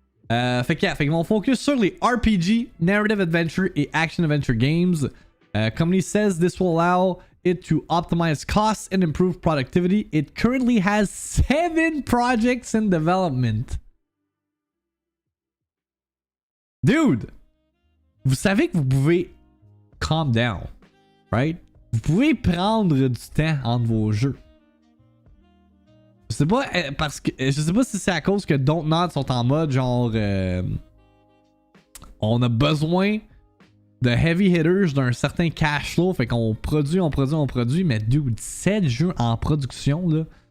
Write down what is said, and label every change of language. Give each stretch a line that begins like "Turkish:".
French: Fait qu'ils vont focus sur les RPG, Narrative Adventure et Action Adventure games.
English: Company says this will allow it to optimize costs and improve productivity. It currently has 7 projects in development. Dude!
French: Vous savez que vous pouvez
English: calm down, right?
French: Vous pouvez prendre du temps entre vos jeux. Je sais pas, parce que je sais pas si c'est à cause que Dontnod sont en mode genre on a besoin de
English: heavy hitters
French: d'un certain cash flow, fait qu'on produit, mais dude, 7 jeux en production là.